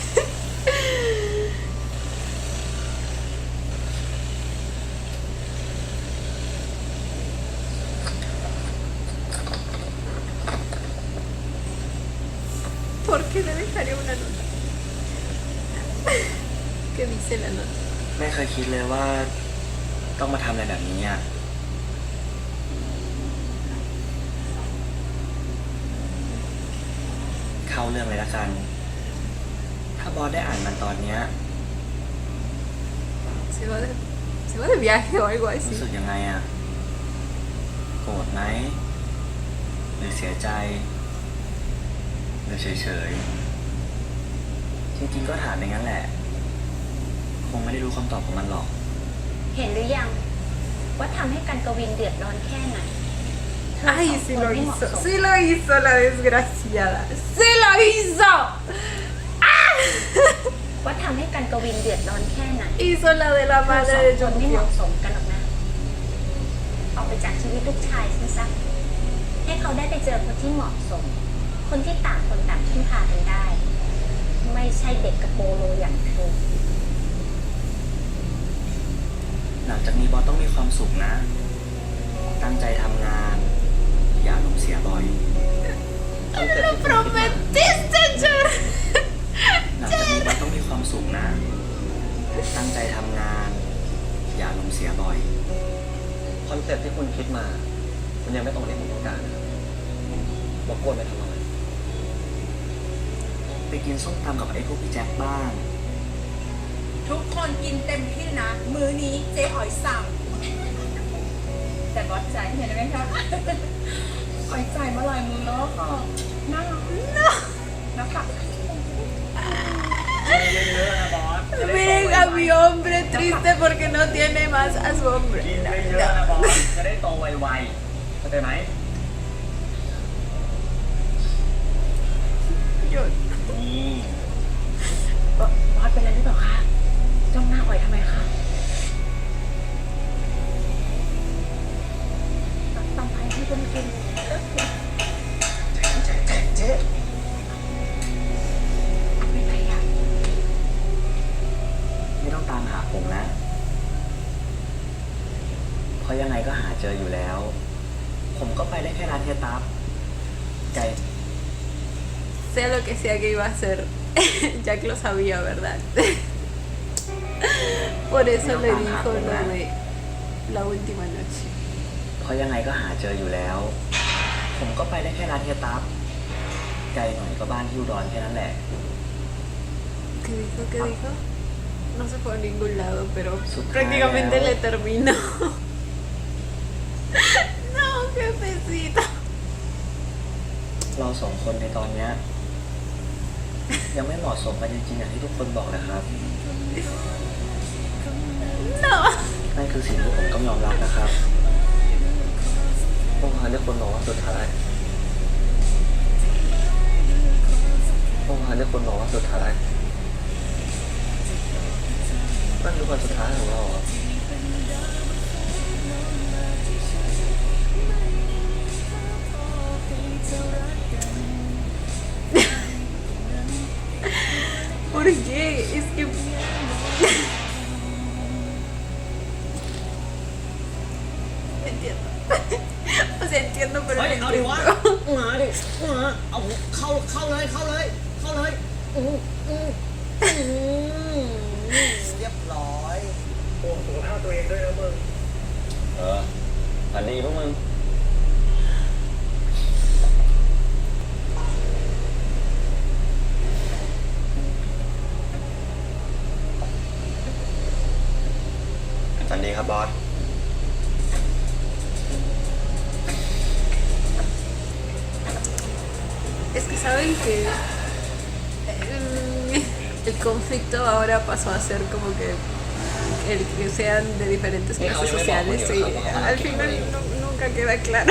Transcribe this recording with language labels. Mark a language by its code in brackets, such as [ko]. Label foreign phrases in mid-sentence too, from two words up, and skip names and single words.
[es] ¿Por qué le dejaré una nota? ¿Qué dice la nota? [th] ไม่เคยคิดเลยว่าต้องมาทำอะไรแบบนี้อ่ะเข้าเรื่องเลยละกัน ถ้าบอสได้อ่านมันตอนเนี้ย [es] Se va de viaje o algo [th] รู้ [es] así. [th] สึกยังไงอ่ะ โกรธไหม หรือเสียใจ หรือเฉยๆ จริงๆก็ถามอย่างนั้นแหละ คงไม่ได้รู้คำตอบของมันหรอก เห็นหรือยัง ว่าทำให้กันกวินเดือดร้อนแค่ไหน [es] Ay, sí lo hizo la desgraciada. ¡Sí lo hizo! [th] ว่าทำให้กันกวินเดือดร้อนแค่ไหน [es] Hizo la de la [th] เธอ [es] madre [th] สอง [es] de [th] คนไม่เห [es] Jonghyun. [th] มาะสมกันหรอกนะ ออกไปจากชีวิตลูกชายฉันซะให้เขาได้ไปเจอคนที่เหมาะสม คนที่ต่างคนต่างพึ่งพากันได้ ไม่ใช่เด็กกระโปโลอย่างเธอ หลังจากนี้บอสต้องมีความสุขนะ ตั้งใจทำงาน อย่าลงเสียบ่อย [es] ¡Me lo prometiste, Char! [th] หลังจากนี้บอสต้องมีความสุขนะ ตั้งใจทำงาน อย่าลงเสียบ่อย คอนเซ็ปต์ที่คุณคิดมา มันยังไม่ตรงที่ผมต้องการนะครับบอกกวนไปทำอะไร ไปกินส้มตำกับไอ้พวกพี่แจ็คบ้าง ทุกคนกินเต็มที่นะ มื้อนี้เจ๊หอยสั่ง แต่บอสจ่ายเห็นไหมคะหอยจ่ายมาหลายมื้อแล้วค่ะน่ารักนะคะ [es] Miren a mi hombre triste porque no tiene más a su hombre. [th] กินเยอะๆนะบอส จะได้โตไวๆเข้าใจไหม [es] Yo- [th] นี่ บอสเป็นอะไรหรือเปล่าคะจ้องหน้าอ่อยทำไมคะตำไทยให้คนกิน เจ๊ เป็นไรอ่ะ ไม่ต้องตามหาผมนะ เพราะยังไงก็หาเจออยู่แล้ว ผมก็ไปได้แค่ร้านเฮียตับใจ [es] Sé lo que sea que iba a hacer. Jack lo sabía, ¿verdad? Por eso le dijo lo de la última noche. [th] เพราะยังไงก็หาเจออยู่แล้ว ผมก็ไปได้แค่ร้านเฮียตับไกลหน่อยก็บ้านที่อุดรแค่นั้นแหละ [es] ¿Qué dijo? ¿Qué dijo? No se fue a ningún lado, pero Sucaya. prácticamente le terminó. No, jefecito. [th] เราสองคนในตอนเนี้ยยังไม่เหมาะสมกันจริงๆอย่างที่ทุกคนบอกนะครับ [es] No. [th] นั่นคือสิ่งที่ผมต้องยอมรับนะครับเมื่อวานที่คนบอกว่าสุดท้ายนั่นคือวันสุดท้ายของเราอะ [es] ¿Por qué? Es que... Entiendo. O sea, entiendo, pero [th] เฮ้ย [es] no [th] เอาดิวะ [es] entiendo. [th] มาดิมาเอาเข้าเลยเรียบร้อย ห่วงสุขภาพตัวเองด้วยนะมึง ฝันดีพวกมึง ฝันดีครับบอส [es] Es que saben que el conflicto ahora pasó a ser como que el que sean de diferentes clases sociales y al final nunca queda claro.